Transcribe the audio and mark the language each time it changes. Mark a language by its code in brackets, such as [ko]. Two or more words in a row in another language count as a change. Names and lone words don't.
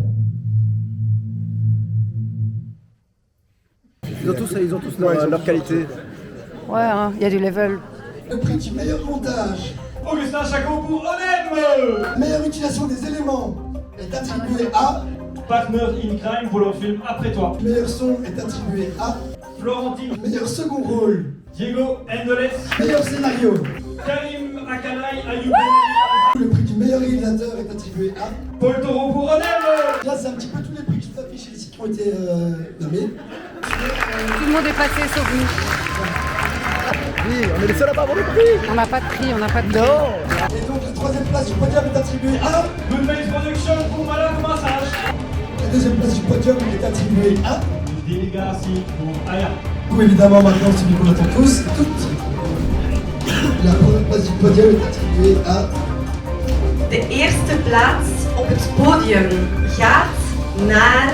[fr] Ils ont tous leur qualité. Ouais, hein, y a du level. Le prix du meilleur montage, Augustin Chacon pour Onem. meilleure utilisation des éléments est attribué à. Partner in Crime pour leur film Après toi. Meilleur son est attribué à. Florentine, Meilleur second rôle, Diego Endoles, meilleur scénario. Karim Akanai Ayoub, Le prix du meilleur réalisateur est attribué à. Paul Taureau pour Onem. Là, c'est un petit peu tous les prix qui sont affichés ici qui ont été nommés. Tout le monde est passé sauf nous. Oui, on est les seuls à pas avoir le prix. On n'a pas de prix, on n'a pas de prix. Non. Et donc, la troisième place du podium est attribuée à. Good Face Production pour Malade Massage. La deuxième place du podium est attribuée à. Dini Garci pour Aya. Ou évidemment, maintenant, celui qu'on attend tous, toutes. La première place du podium est attribuée à. [nl] De eerste plaats op het podium gaat naar